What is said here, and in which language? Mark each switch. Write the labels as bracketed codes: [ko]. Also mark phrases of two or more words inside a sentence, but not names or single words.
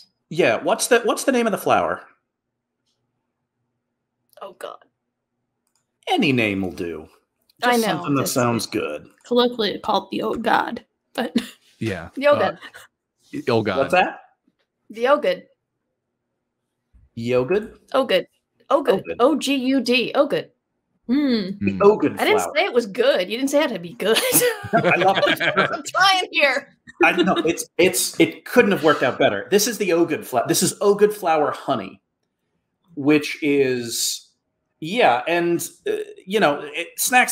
[en] Yeah, what's the name of the flower? Oh God. Any name will do. Just I know. Something that sounds good. Colloquially called the old god, but yeah. The Ogud. Oh God. What's that? The Ogud. Yogud? Ogud. O-G-U-D. Ogud. The Ogud flower. I didn't say it was good. You didn't say it had to be good. I love it. I'm trying here. I know it couldn't have worked out better. This is the Ogud flower. This is Ogud flower honey, which is and Snax.